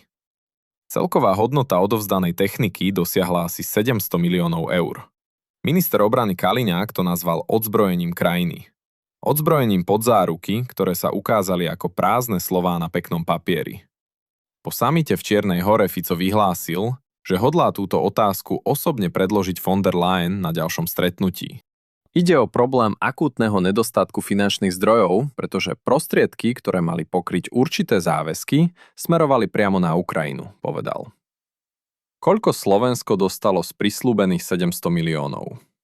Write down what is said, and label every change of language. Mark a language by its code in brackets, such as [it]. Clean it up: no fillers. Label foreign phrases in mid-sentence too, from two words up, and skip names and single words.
[sk] Celková hodnota odovzdanej techniky dosiahla asi 700 miliónov eur. Minister obrany Kaliňák to nazval odzbrojením krajiny. Odzbrojením pod záruky, ktoré sa ukázali ako prázdne slová na peknom papieri. Po samite v Čiernej Hore Fico vyhlásil, že hodlá túto otázku osobne predložiť von der Leyen na ďalšom stretnutí. Ide o problém akútneho nedostatku finančných zdrojov, pretože prostriedky, ktoré mali pokryť určité záväzky, smerovali priamo na Ukrajinu, povedal. Koľko Slovensko dostalo z prisľúbených 700 miliónov?